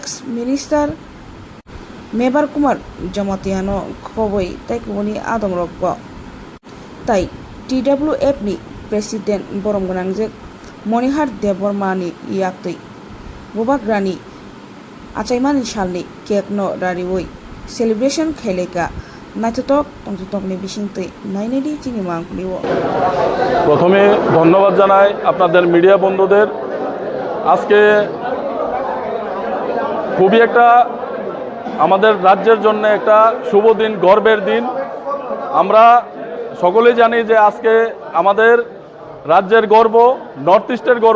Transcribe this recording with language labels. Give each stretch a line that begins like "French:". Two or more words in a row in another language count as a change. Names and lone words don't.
Kok Borok: minister Mebar Kumar Jamatiano khoboi tai kuboni adong rokbo tai TWF ni president borom gonangjek Monihar Dev Burma ni yaktui bobagrani achaimani salni cake no rariwoi celebration khaileka naithotok tongtokni bisingtui nainedi chini mangpliwo
Bangla: প্রথমে ধন্যবাদ জানাই আপনাদের মিডিয়া বন্ধুদের আজকে খুবই একটা আমাদের রাজ্যের জন্য একটা শুভ দিন গর্বের দিন আমরা সকলেই জানি যে আজকে আমাদের রাজ্যের গর্ব নর্থ ইস্টের গর্ব